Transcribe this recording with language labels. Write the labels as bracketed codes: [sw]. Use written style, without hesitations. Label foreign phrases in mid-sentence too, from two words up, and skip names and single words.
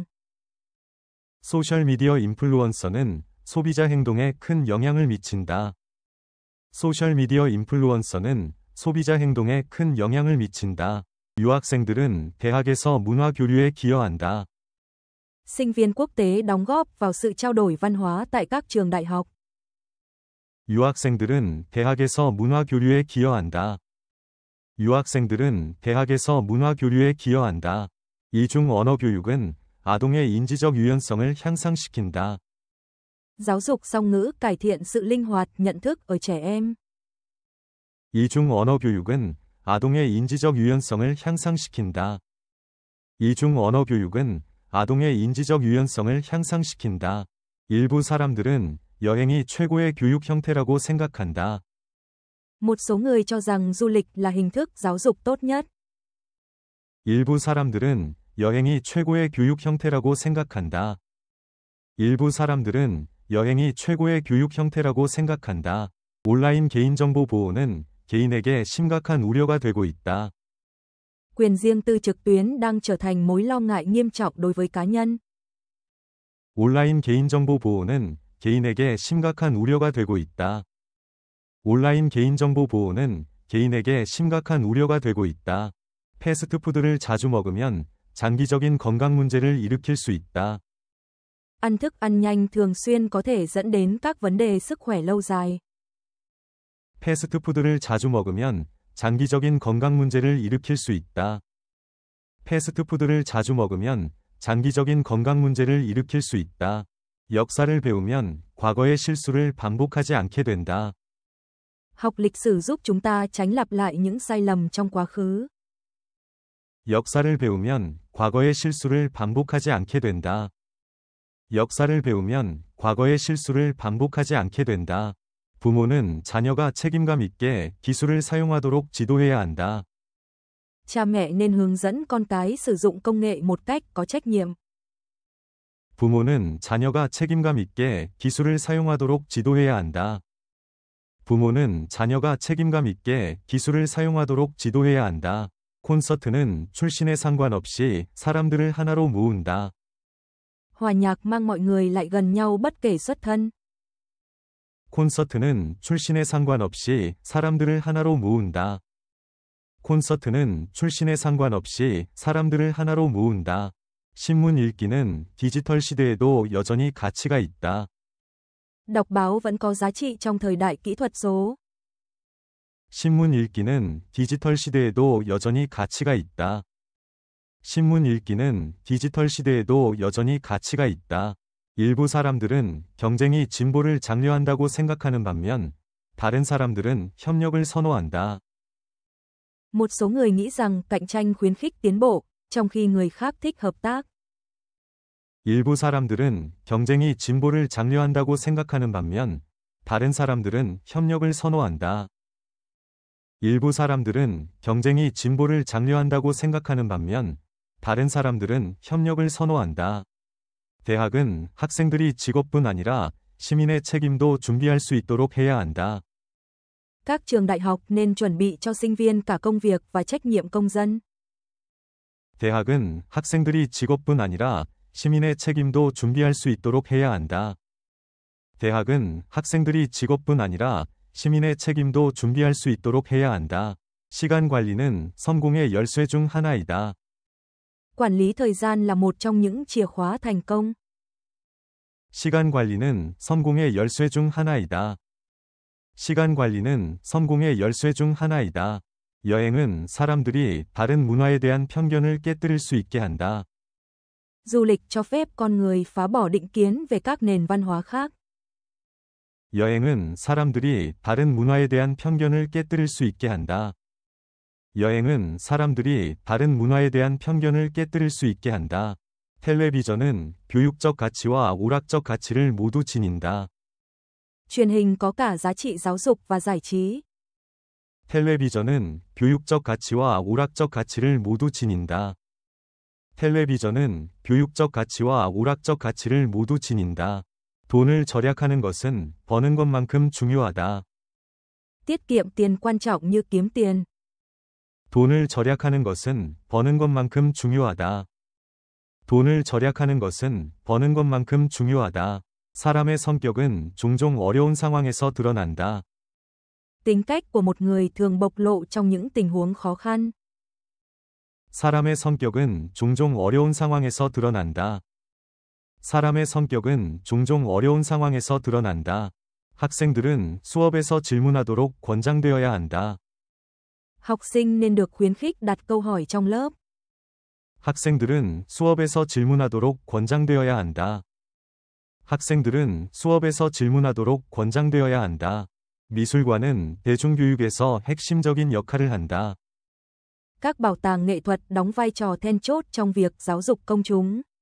[ko] 소셜미디어 인플루언서는 소비자 행동에 큰 영향을 미친다. 소셜미디어 인플루언서는 소비자 행동에 큰 영향을 미친다. 유학생들은 대학에서 문화 교류에 기여한다. [vi] Sinh viên quốc tế đóng góp vào sự trao đổi văn hóa tại các trường đại học. [ko] 유학생들은 대학에서 문화 교류에 기여한다. 유학생들은 대학에서 문화 교류에 기여한다. 이중 언어 교육은 아동의 인지적 유연성을 향상시킨다. [vi] Giáo dục song ngữ cải thiện sự linh hoạt nhận thức ở trẻ em. [ko] 이중 언어 교육은 아동의 인지적 유연성을 향상시킨다. 이중 언어 교육은 아동의 인지적 유연성을 향상시킨다. 일부 사람들은 여행이 최고의 교육 형태라고 생각한다. [vi] Một số người cho rằng du lịch là hình thức giáo dục tốt nhất. [ko] 일부 사람들은 여행이 최고의 교육 형태라고 생각한다. 일부 사람들은 여행이 최고의 교육 형태라고 생각한다. 온라인 개인정보 보호는 개인에게 심각한 우려가 되고 있다. [vi] Quyền riêng tư trực tuyến đang trở thành mối lo ngại nghiêm trọng đối với cá nhân. [ko] 온라인 개인정보 보호는 개인에게 심각한 우려가 되고 있다. 온라인 개인정보 보호는 개인에게 심각한 우려가 되고 있다. 패스트푸드를 자주 먹으면 장기적인 건강 문제를 일으킬 수 있다. [vi] Ăn thức ăn nhanh thường xuyên có thể dẫn đến các vấn đề sức khỏe lâu dài. [ko] 패스트푸드를 자주 먹으면 장기적인 건강 문제를 일으킬 수 있다. 패스트푸드를 자주 먹으면 장기적인 건강 문제를 일으킬 수 있다. 역사를 배우면 과거의 실수를 반복하지 않게 된다. [vi] Học lịch sử giúp chúng ta tránh lặp lại những sai lầm trong quá khứ. [ko] 역사를 배우면 과거의 실수를 반복하지 않게 된다. 역사를 배우면 과거의 실수를 반복하지 않게 된다. 부모는 자녀가 책임감 있게 기술을 사용하도록 지도해야 한다. [vi] Cha mẹ nên hướng dẫn con cái sử dụng công nghệ một cách có trách nhiệm. [ko] 부모는 자녀가 책임감 있게 기술을 사용하도록 지도해야 한다. 부모는 자녀가 책임감 있게 기술을 사용하도록 지도해야 한다. 콘서트는 출신에 상관없이 사람들을 하나로 모은다. [vi] Hòa nhạc mang mọi người lại gần nhau bất kể xuất thân. [ko] 콘서트는 출신에 상관없이 사람들을 하나로 모은다. 콘서트는 출신에 상관없이 사람들을 하나로 모은다. 신문 읽기는 디지털 시대에도 여전히 가치가 있다. [vi] Đọc báo vẫn có giá trị trong thời đại kỹ thuật số. [ko] 신문 읽기는 디지털 시대에도 여전히 가치가 있다. 신문 읽기는 디지털 시대에도 여전히 가치가 있다. 일부 사람들은 경쟁이 진보를 장려한다고 생각하는 반면 다른 사람들은 협력을 선호한다. [vi] Một số người nghĩ rằng cạnh tranh khuyến khích tiến bộ, trong khi người khác thích hợp tác. [ko] 일부 사람들은 경쟁이 진보를 장려한다고 생각하는 반면 다른 사람들은 협력을 선호한다. 일부 사람들은 경쟁이 진보를 장려한다고 생각하는 반면 다른 사람들은 협력을 선호한다. 대학은 학생들이 직업뿐 아니라 시민의 책임도 준비할 수 있도록 해야 한다. [vi] Các trường đại học nên chuẩn bị cho sinh viên cả công việc và trách nhiệm công dân. [ko] 대학은 학생들이 직업뿐 아니라 시민의 책임도 준비할 수 있도록 해야 한다. 대학은 학생들이 직업뿐 아니라 시민의 책임도 준비할 수 있도록 해야 한다. 시간 관리는 성공의 열쇠 중 하나이다. [vi] Quản lý thời gian là một trong những chìa khóa thành công. [ko] 시간 관리는 성공의 열쇠 중 하나이다. 시간 관리는 성공의 열쇠 중 하나이다. 여행은 사람들이 다른 문화에 대한 편견을 깨뜨릴 수 있게 한다. [vi] Du lịch cho phép con người phá bỏ định kiến về các nền văn hóa khác. [ko] 여행은 사람들이 다른 문화에 대한 편견을 깨뜨릴 수 있게 한다. 여행은 사람들이 다른 문화에 대한 편견을 깨뜨릴 수 있게 한다. 텔레비전은 교육적 가치와 오락적 가치를 모두 지닌다. [vi] Truyền hình có cả giá trị giáo dục và giải trí. [ko] 텔레비전은 교육적 가치와 오락적 가치를 모두 지닌다. 텔레비전은 교육적 가치와 오락적 가치를 모두 지닌다. 돈을 절약하는 것은 버는 것만큼 중요하다. [vi] Tiết kiệm tiền quan trọng như kiếm tiền. [ko] 돈을 절약하는 것은 버는 것만큼 중요하다. 돈을 절약하는 것은 버는 것만큼 중요하다. 사람의 성격은 종종 어려운 상황에서 드러난다. [vi] Tính cách của một người thường bộc lộ trong những tình huống khó khăn. [ko] 사람의 성격은 종종 어려운 상황에서 드러난다. 사람의 성격은 종종 어려운 상황에서 드러난다. 학생들은 수업에서 질문하도록 권장되어야 한다. [vi] Học sinh nên được khuyến khích đặt câu hỏi trong lớp. [ko] 학생들은 수업에서 질문하도록 권장되어야 한다. 학생들은 수업에서 질문하도록 권장되어야 한다. 미술관은 대중교육에서 핵심적인 역할을 한다. [vi] Các bảo tàng nghệ thuật đóng vai trò then chốt trong việc giáo dục công chúng.